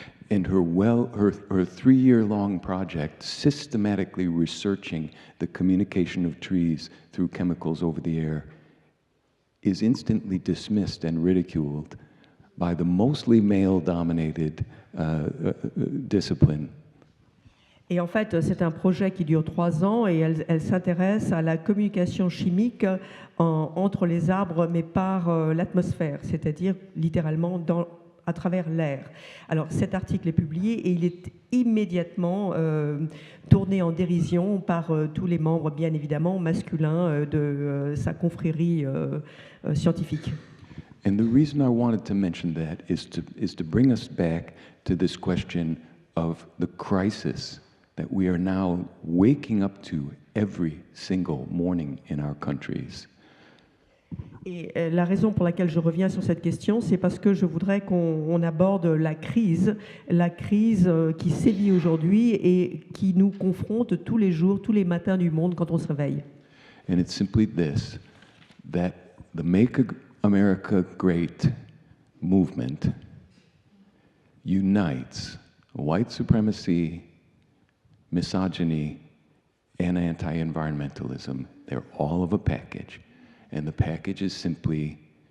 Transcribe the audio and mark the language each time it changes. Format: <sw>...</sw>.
<en>And her 3-year-long project, systematically researching the communication of trees through chemicals over the air, is instantly dismissed and ridiculed by the mostly male-dominated discipline.</en> <fr>Et en fait, c'est un projet qui dure 3 ans et elle s'intéresse à la communication chimique entre les arbres, mais par l'atmosphère, c'est-à-dire littéralement à travers l'air. Alors cet article est publié et il est immédiatement tourné en dérision par tous les membres, bien évidemment, masculins de sa confrérie scientifique.</fr> <en>And the reason I wanted to mention that is to bring us back to this question of the crisis that we are now waking up to every single morning in our countries.</en> <fr>Et la raison pour laquelle je reviens sur cette question, c'est parce que je voudrais qu'on aborde la crise qui sévit aujourd'hui et qui nous confronte tous les jours, tous les matins du monde quand on se réveille.</fr> <en>And it's simply this, that the Make America Great movement unites white supremacy, misogyny, and anti-environmentalism. They're all of a package. And the package is simply</en>